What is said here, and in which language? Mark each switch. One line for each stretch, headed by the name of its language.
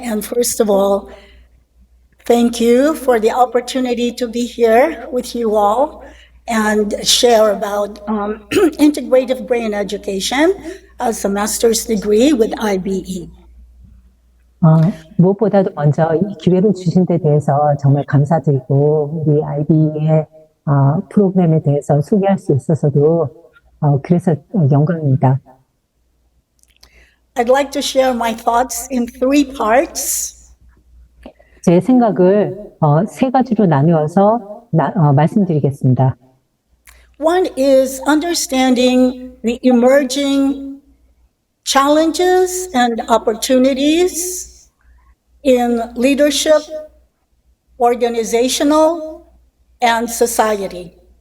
English: And first of all, thank you for the opportunity to be here with you all and share about integrative brain education as a master's degree with IBE.
Korean: 무엇보다도 먼저 이 기회를 주신 데 대해서 정말 감사드리고 우리 IB의 프로그램에 대해서 소개할 수 있어서도 그래서 영광입니다.
English: I'd like to share my thoughts in three parts.
Korean: 제 생각을 세 가지로 나누어서 말씀드리겠습니다.
English: One is understanding the emerging challenges and opportunities in leadership, organizational, and society.